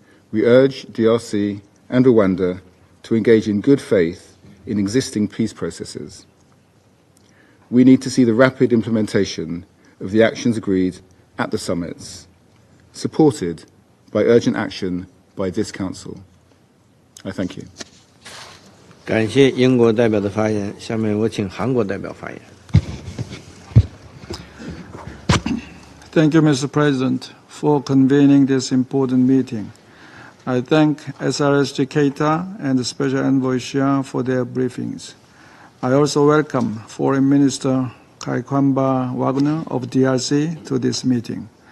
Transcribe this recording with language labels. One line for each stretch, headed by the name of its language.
English: We urge DRC and Rwanda to engage in good faith in existing peace processes. We need to see the rapid implementation of the actions agreed at the summits, supported by urgent action by this Council. I thank you.
Chinese: 感谢英国代表的发言，下面我请韩国代表发言。
English: Thank you, Mr. President, for convening this important meeting. I thank SRSG Keita and the Special Envoy Xia for their briefings. I also welcome Foreign Minister Kaikwamba Wagner of DRC to this meeting.